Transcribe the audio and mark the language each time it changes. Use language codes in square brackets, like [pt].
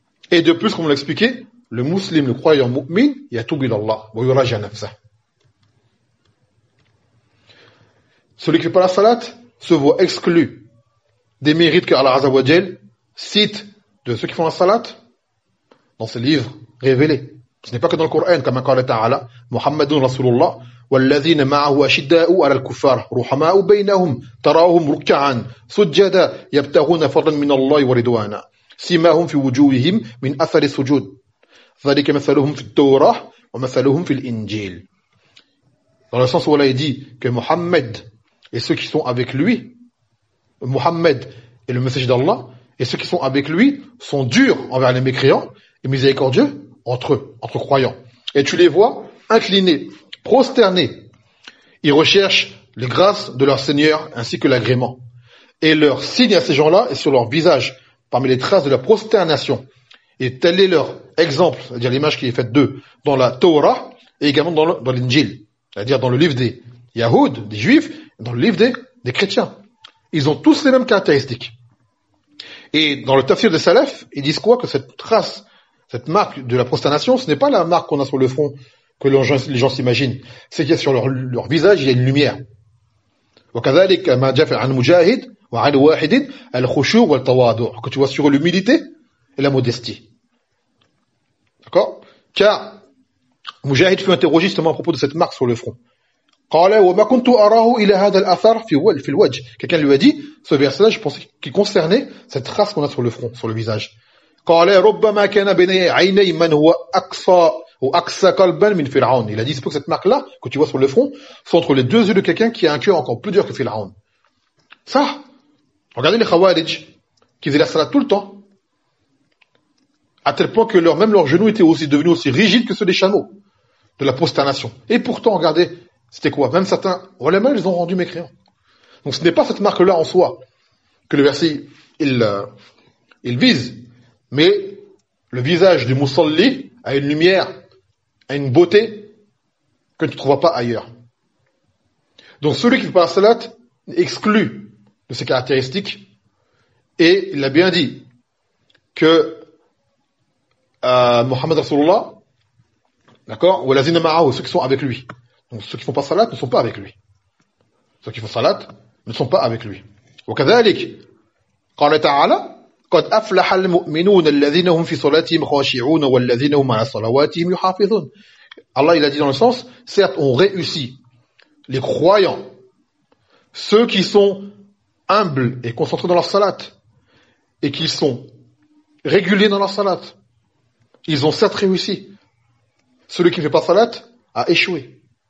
[fr] Et de plus, comme on l'a expliqué, le musulman, le croyant mu'min, [ar] yatoub ila Allah, wa yuraji nafsa. [fr] Celui qui ne fait pas la salat se voit exclu des mérites que Allah Azza wa Jal cite de ceux qui font la salat dans ses livres révélés. Ce n'est pas que dans le Coran, comme encore l'État Allah, [ar] Muhammadun Rasulullah, والذين معه أشداء على الكفار رحماء بينهم تراهم ركعا سجدا يبتغون فضلا من الله ورضوانا سيماهم في وجوههم من أثر السجود ذلك مثلهم في التوراة ومثلهم في الإنجيل. [fr] Dans le sens où Allah dit que Mohammed et ceux qui sont avec lui, Mohammed et le message d'Allah et ceux qui sont avec lui sont durs envers les mécréants et miséricordieux entre eux, entre croyants. Et tu les vois inclinés, prosternés, ils recherchent les grâces de leur Seigneur ainsi que l'agrément. Et leur signe à ces gens-là est sur leur visage, parmi les traces de la prosternation. Et tel est leur exemple, c'est-à-dire l'image qui est faite d'eux, dans la Torah et également dans l'Injil, c'est-à-dire dans le livre des Yahoud, des Juifs, et dans le livre des Chrétiens. Ils ont tous les mêmes caractéristiques. Et dans le tafsir des Salafs, ils disent quoi? Que cette trace, cette marque de la prosternation, ce n'est pas la marque qu'on a sur le front que les gens s'imaginent, c'est qu'il y a sur leur visage, il y a une lumière. [ar] وكذلك ما جاء في عن مجاهد وعن واحد الخشوع والتواضع. [fr] Que tu vois sur l'humilité et la modestie. D'accord? Car Mujahid fut interrogé justement à propos de cette marque sur le front. [ar] قال وما كنت أراه إلى هذا الأثر في الوجه. [fr] Quelqu'un lui a dit, ce verset-là, je pensais qu'il concernait cette trace qu'on a sur le front, sur le visage. [ar] قال ربما كان بين عيني من هو أقصى ou aksa kalban min Fir'aun. [fr] Il a dit que cette marque-là, que tu vois sur le front, sont entre les deux yeux de quelqu'un qui a un cœur encore plus dur que Fir'aun. Ça, regardez les Khawarij, qui faisaient la salat tout le temps, à tel point que même leurs genoux étaient aussi devenus aussi rigides que ceux des chameaux, de la prosternation. Et pourtant, regardez, c'était quoi? Même certains, ulama, ils ont rendu mécréants. Donc ce n'est pas cette marque-là en soi que le verset, il vise, mais le visage du Musalli à une lumière, à une beauté que tu ne trouves pas ailleurs. Donc celui qui ne fait pas la salat est exclu de ses caractéristiques et il a bien dit que Mohammed Rasulullah, d'accord, [ar] ou Lazina Ma'ahu, [fr] ceux qui sont avec lui. Donc ceux qui ne font pas salat ne sont pas avec lui. Ceux qui font salat ne sont pas avec lui. Ou kadhalik, quand le ta'ala, [ar] قَدْ أَفْلَحَ الْمُؤْمِنُونَ الَّذِينَ هُمْ فِي صَلَاتِهِمْ خَاشِعُونَ وَالَّذِينَ هُمْ عَلَى صَلَوَاتِهِمْ يُحَافِظُونَ. [fr] Allah, il a dit dans le sens, certes, on réussit les croyants, ceux qui sont humbles et concentrés dans leur salat, et qui sont réguliers dans leur salat. Ils ont certes réussi. Celui qui ne fait pas salat a échoué.